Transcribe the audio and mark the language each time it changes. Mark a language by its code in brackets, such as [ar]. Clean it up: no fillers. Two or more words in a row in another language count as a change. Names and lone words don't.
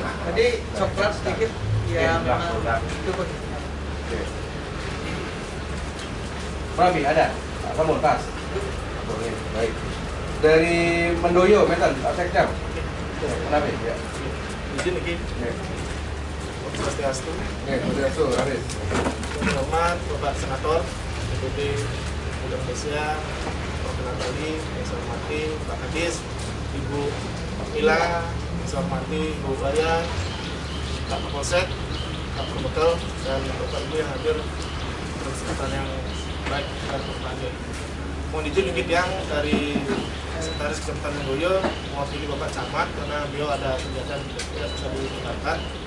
[id] Tadi coklat sedikit ya memang itu pun. Oke. Mami ada? Namun pas. Oke, baik. Dari Mendoyo, Medan, Pak Sekjam. Kenapa ya? Izin lagi. Swastiastu. Swastiastu, Haris. Hormat Bapak Senator, Deputi Gubernur Indonesia, Provinsi Bali, yang saya hormati Pak Kadis, Ibu Mila, yang saya hormati Ibu Baya, Pak Kapolsek, Pak Perbekal, dan Bapak Ibu yang hadir dalam kesempatan yang baik dan berbahagia. Mohon izin sedikit yang dari Sekretaris Kecamatan Mendoyo mewakili Bapak Camat karena beliau ada kegiatan tidak bisa ditinggalkan.